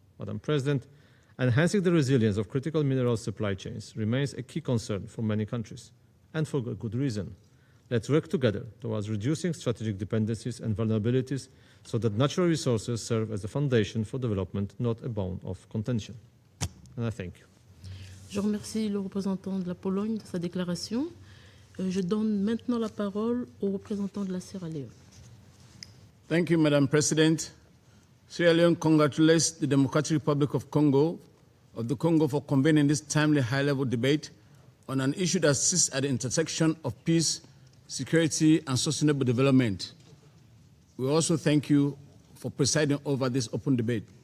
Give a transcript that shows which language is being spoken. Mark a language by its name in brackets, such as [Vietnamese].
[English] Madam President, enhancing the resilience of critical mineral supply chains remains a key concern for many countries, and for good reason. Let's work together towards reducing strategic dependencies and vulnerabilities so that natural resources serve as a foundation for development, not a bone of contention. And I thank you. [French] Je remercie le représentant de la Pologne de sa déclaration. Je donne maintenant la parole au représentant de la Sierra Leone. [English] Thank you, Madam President. Sierra Leone congratulates the Democratic Republic of the Congo for convening this timely high-level debate on an issue that sits at the intersection of peace, security, and sustainable development. We also thank you for presiding over this open debate.